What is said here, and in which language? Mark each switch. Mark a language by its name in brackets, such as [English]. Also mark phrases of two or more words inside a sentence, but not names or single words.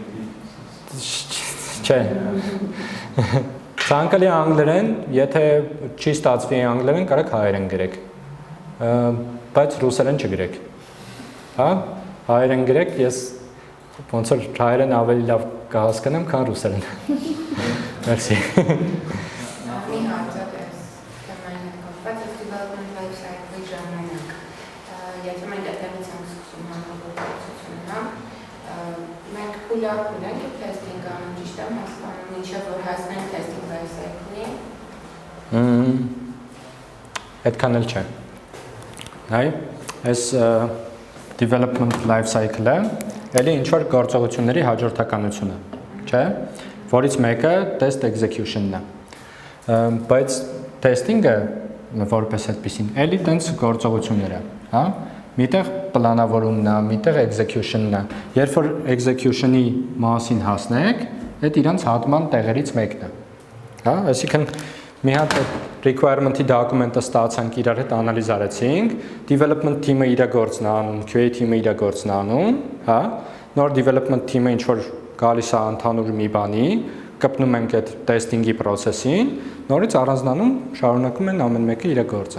[Armenian] Չէ։ Ցանկալի է անգլերեն, եթե չի ստացվի անգլերեն, կարող հայերեն գրեք։ Բայց ռուսերեն չգրեք։ Հա, հայերեն գրեք, ես ոնց որ հայերեն ավելի լավ կհասկանամ, քան ռուսերեն։ Մերսի։ Մի հարցակես թեմային հետ կապված է [English] development life cycle-ի [Armenian] ժամանակ։ Եթե մենք այդտեղից ենք սկսում համագործակցությունը, հա, մենք փուլափուլ ենք testing անում, ճիշտ եմ հասկանում, ինչեւ որ հասնենք [English] testing life cycle-ի։ [Armenian] Այդքան էլ չէ։ Հայ, այս [English] development life cycle-ը [Armenian] էլի ինչ որ գործողությունների հաջորդականությունը, չէ՞, որից մեկը [English] test execution-ն [Armenian] է։ Բայց testing-ը որպես այդպեսին էլի տենց գործողություններ է, հա։ Միտեղ պլանավորումն է, միտեղ execution-ն է։ Երբ որ execution-ի մասին հասնեք, այդ իրանց հատման տեղերից մեկն է։ Հա, այսինքն մի հատ requirement-ի դոկումենտը ստացանք, իրար հետ անալիզ արեցինք, [English] development team-ը [Armenian] իր գործն է անում, [English] QA team-ը [Armenian] իր գործն է անում, հա, նոր [English] development team-ը [Armenian] ինչ որ գալիս է ընդհանուր մի բանի, կպնում ենք այդ [English] testing-ի process-ին, [Armenian] նորից առանձնանում շարունակում են ամեն մեկը իր գործը։